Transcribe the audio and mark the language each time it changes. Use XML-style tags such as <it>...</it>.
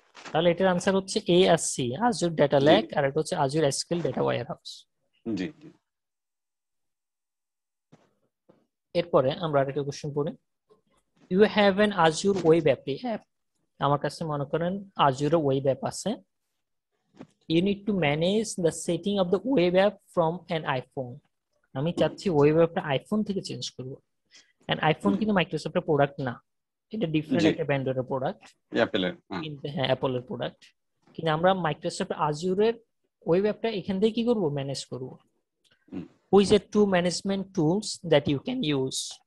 <bn>তাহলে এটার आंसर হচ্ছে এ আর সি, Azure Data Lake আর এটা হচ্ছে Azure SQL Data Warehouse। জি জি। এরপরে আমরা আরেকটা কোশ্চেন পড়ি।</bn> <en>You have an Azure web app.</en> <bn>আমার কাছে মনে করেন Azure ওয়েব অ্যাপ আছে।</bn> <en>You need to manage the setting of the web app from an iPhone.</en> <bn>আমি চাচ্ছি ওয়েব অ্যাপটা আইফোন থেকে চেঞ্জ করব। এন্ড আইফোন কিন্তু মাইক্রোসফটের প্রোডাক্ট না, এটা ডিফারেন্ট একটা ভেন্ডরের প্রোডাক্ট, অ্যাপলের। কিন্তু হ্যাঁ, অ্যাপলের প্রোডাক্ট। কিন্তু আমরা মাইক্রোসফট আজুরের ওয়েব অ্যাপটা এখান থেকে কি করব? ম্যানেজ করব।</bn> <en>Which are two management tools that you can use?</en>